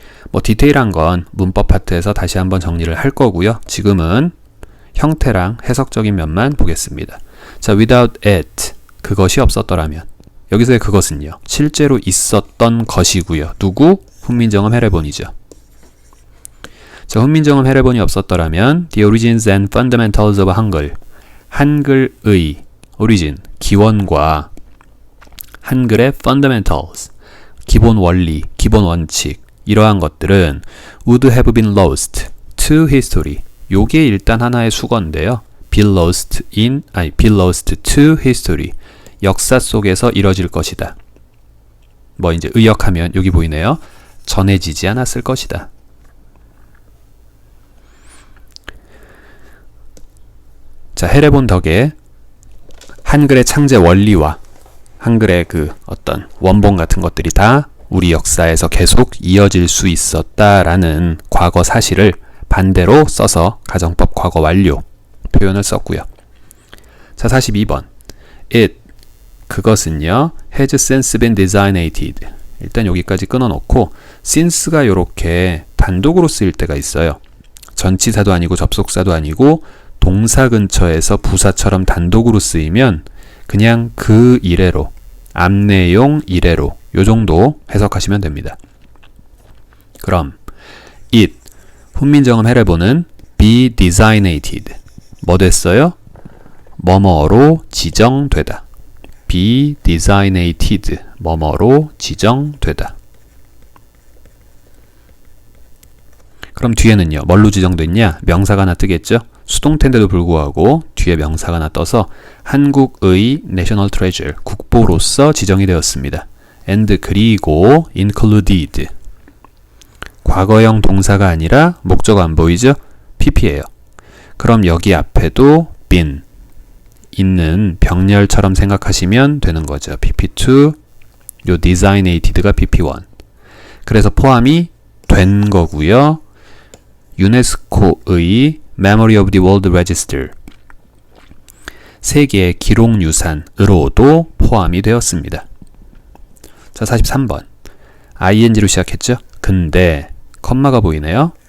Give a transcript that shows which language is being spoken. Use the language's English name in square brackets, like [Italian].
[Korean] 뭐 디테일한 건 문법 파트에서 다시 한번 정리를 할 거고요. 지금은 형태랑 해석적인 면만 보겠습니다. 자, without it, 그것이 없었더라면. 여기서의 그것은요, 실제로 있었던 것이고요. 누구? 훈민정음 해례본이죠. 자, 훈민정음 해례본이 없었더라면 [English] the origins and fundamentals of Hangul, [Korean] 한글의 origin, 기원과 한글의 fundamentals, 기본 원리, 기본 원칙, 이러한 것들은 [English] would have been lost to history. [Korean] 요게 일단 하나의 수거인데요. [English] be lost to history. [Korean] 역사 속에서 이뤄질 것이다. 뭐 이제 의역하면 여기 보이네요. 전해지지 않았을 것이다. 자, 해례본 덕에 한글의 창제 원리와 한글의 그 어떤 원본 같은 것들이 다 우리 역사에서 계속 이어질 수 있었다라는 과거 사실을 반대로 써서 가정법 과거 완료 표현을 썼고요. 자, 42번. [English] it, 그것은요, has since been designated. [Korean] 일단 여기까지 끊어놓고 since가 이렇게 단독으로 쓰일 때가 있어요. 전치사도 아니고 접속사도 아니고 동사 근처에서 부사처럼 단독으로 쓰이면 그냥 그 이래로, 앞내용 이래로 요 정도 해석하시면 됩니다. 그럼 it, 훈민정음 해례본은 be designated. 뭐 됐어요? 뭐뭐로 지정되다. be designated. 뭐뭐로 지정되다. 그럼 뒤에는요, 뭘로 지정됐냐? 명사가 하나 뜨겠죠? 수동태인데도 불구하고 뒤에 명사가 하나 떠서 한국의 national treasure, 국보로서 지정이 되었습니다. [English] and 그리고 included. [Korean] 과거형 동사가 아니라 목적 안 보이죠? pp예요. 그럼 여기 앞에도 been, 있는 병렬처럼 생각하시면 되는 거죠. pp2, 요 designated가 pp1. 그래서 포함이 된 거고요. 유네스코의 Memory of the World Register, 세계 기록유산으로도 포함이 되었습니다. 자, 43번. ing로 시작했죠? 근데 컴마가 보이네요.